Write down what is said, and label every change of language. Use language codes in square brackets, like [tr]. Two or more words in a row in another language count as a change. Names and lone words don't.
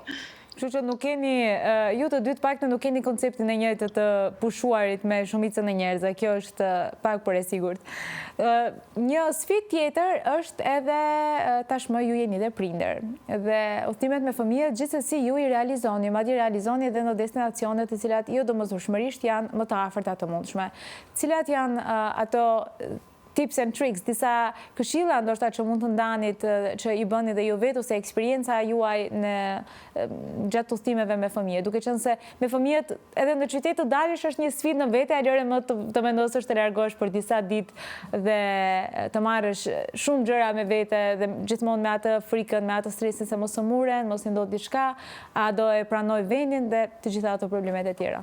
[sq] Kështu që nuk keni, ju të dytë paktën nuk keni konceptin e njëjtë të pushuarit me shumicën e njerëzve, kjo është pak për e sigurt. Një sfidë tjetër është edhe tashmë ju jeni dhe prindër dhe udhëtimet me fëmijët gjithsesi ju i realizoni, madje realizoni edhe në destinacione të cilat jo domosdoshmërisht janë më të afërta të mundshme. Cilat janë ato [en] tips and tricks, [sq] disa këshilla ndoshta që mund të ndanit që i bëni dhe ju vetë ose eksperienca juaj në gjatë udhëtimeve me fëmijë, duke qenë se me fëmijët edhe në qytet të dalësh është një sfidë në vete, alore më të vendosësh të largohesh për disa ditë dhe të marrësh shumë gjëra me vete dhe gjithmonë me atë frikën, me atë stresin se mos të muren, mos i ndodh diçka, a do e pranoj vendin dhe të gjitha ato problemet e tjera.